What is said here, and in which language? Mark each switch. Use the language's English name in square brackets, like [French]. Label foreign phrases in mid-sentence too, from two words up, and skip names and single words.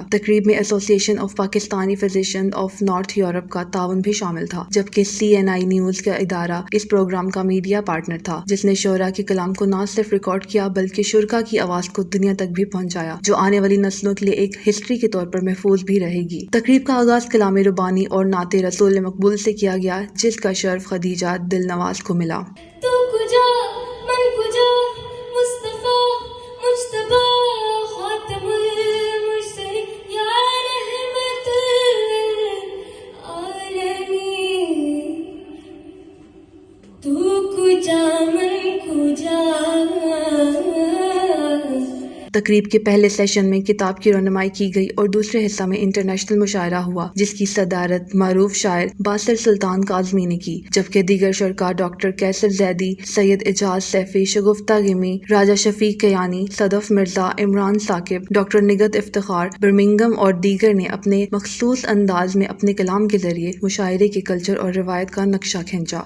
[Urdu] تقریب میں ایسوسی ایشن آف پاکستانی فزیشین آف نارتھ یورپ کا تعاون بھی شامل تھا، جبکہ CNI نیوز کا ادارہ اس پروگرام کا میڈیا پارٹنر تھا، جس نے شعراء کے کلام کو نہ صرف ریکارڈ کیا بلکہ شرکاء کی آواز کو دنیا تک بھی پہنچایا، جو آنے والی نسلوں کے لیے ایک ہسٹری کے طور پر محفوظ بھی رہے گی۔ تقریب کا آغاز کلام ربانی اور نعت رسول مقبول سے کیا گیا، جس کا شرف خدیجہ دل نواز کو ملا۔ [Persian] تو کجا من کجا مصطفیٰ مجتبی خاتم المرسلین یا رحمت تو کجا من کجا۔ [Urdu] تقریب کے پہلے سیشن میں کتاب کی رونمائی کی گئی اور دوسرے حصہ میں انٹرنیشنل مشاعرہ ہوا، جس کی صدارت معروف شاعر باسل سلطان کاظمی نے کی، جبکہ دیگر شرکاء ڈاکٹر کیسر زیدی، سید اعجاز سیفی، شگفتہ گمی، راجہ شفیق کیانی، صدف مرزا، عمران ثاقب، ڈاکٹر نگہت افتخار، برمنگھم اور دیگر نے اپنے مخصوص انداز میں اپنے کلام کے ذریعے مشاعرے کے کلچر اور روایت کا نقشہ کھینچا۔